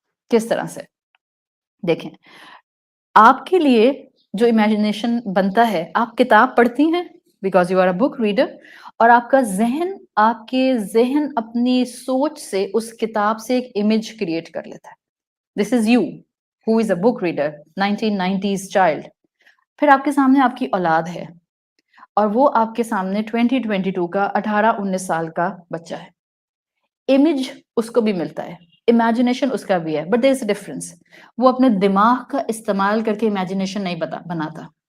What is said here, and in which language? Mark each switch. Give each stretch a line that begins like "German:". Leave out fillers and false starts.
Urdu: کس طرح سے؟ دیکھیں، آپ کے لیے جو امیجنیشن بنتا ہے، آپ کتاب پڑھتی ہیں
English: because you are a book reader,
Urdu: اور آپ کا ذہن، آپ کے ذہن اپنی سوچ سے اس کتاب سے ایک امیج کریٹ کر لیتا ہے.
English: This is you who is a book reader 1990s child.
Urdu: پھر آپ کے سامنے آپ کی اولاد ہے، اور وہ آپ کے سامنے 2022 کا 18-19 سال کا بچہ ہے. امیج اس کو بھی ملتا ہے، امیجنیشن اس کا بھی ہے،
English: But there is a difference.
Urdu: وہ اپنے دماغ کا استعمال کر کے امیجنیشن نہیں بناتا.